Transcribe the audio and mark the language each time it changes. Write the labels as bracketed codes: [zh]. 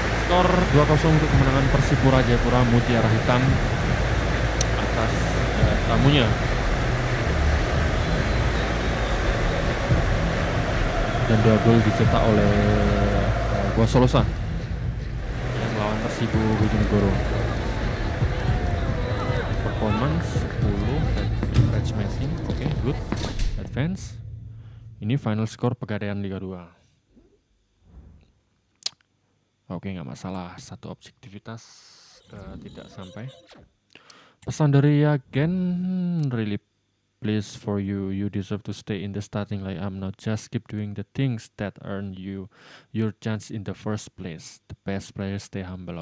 [id] Skor 2-0 untuk kemenangan Persipura Jayapura Mutiara Hitam atas tamunya. Dan 2 gol dicetak oleh Boa Solosa yang melawan Persibo Bojonegoro. [en] Performance 10, average matching, oke, good, advance. [id] Ini final score Pegadaian Liga 2. Oke, nggak masalah, satu objektivitas tidak sampai. Pesan dari agen, [en] really please for you deserve to stay in the starting lineup now. Just keep doing the things that earn you your chance in the first place. The best players stay humble.